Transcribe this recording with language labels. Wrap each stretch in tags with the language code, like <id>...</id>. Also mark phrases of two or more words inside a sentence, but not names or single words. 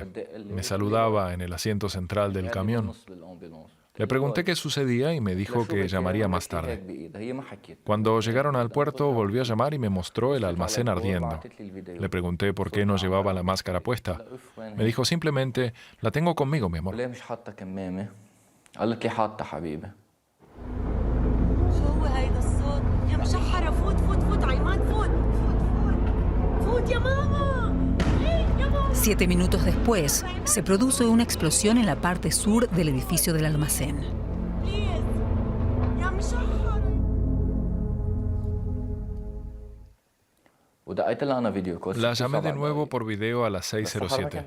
<es>Me saludaba en el asiento central del camión. Le pregunté qué sucedía y me dijo que llamaría más tarde. Cuando llegaron al puerto volvió a llamar y me mostró el almacén ardiendo. Le pregunté por qué no llevaba la máscara puesta. Me dijo simplemente, la tengo conmigo, mi amor. مشحرة فوت عيمان فوت يا ماما 7 minutos después, se produce una explosión en la parte sur del edificio del almacén. La llamé de nuevo por video a las 6:07.</es>